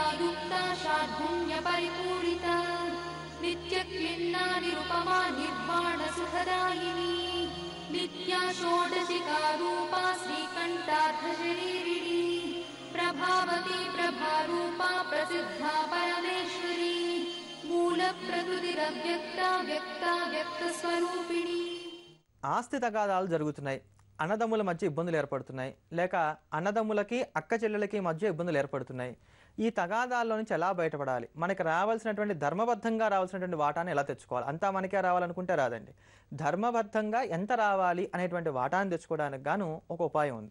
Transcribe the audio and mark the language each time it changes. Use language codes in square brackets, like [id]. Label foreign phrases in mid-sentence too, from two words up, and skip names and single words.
[sa] युक्ता शार्दूल्यपरिपूरिता नित्यक्लिन्ना निरुपमा निर्वाणसुखदायिनी नित्या षोडशिका रूपा श्रीकण्ठार्थशरीरिणी प्रभावती प्रभारूपा प्रसिद्धा परमेश्वरी मूलप्रकृतिरव्यक्ता व्यक्ता व्यक्तस्वरूपिणी. [te] ఆస్తి తగాదాలు జరుగుతున్నాయి, అన్నదమ్ముల మధ్య ఇబ్బందులు ఏర్పడుతున్నాయి, లేక అన్నదమ్ములకి అక్క చెల్లెలకి మధ్య ఇబ్బందులు ఏర్పడుతున్నాయి. ఈ తగాదాల్లో నుంచి ఎలా బయటపడాలి, మనకి రావాల్సినటువంటి ధర్మబద్ధంగా రావాల్సినటువంటి వాటాను ఎలా తెచ్చుకోవాలి? అంతా మనకే రావాలనుకుంటే రాదండి. ధర్మబద్ధంగా ఎంత రావాలి అనేటువంటి వాటాను తెచ్చుకోవడానికి గాను ఒక ఉపాయం ఉంది.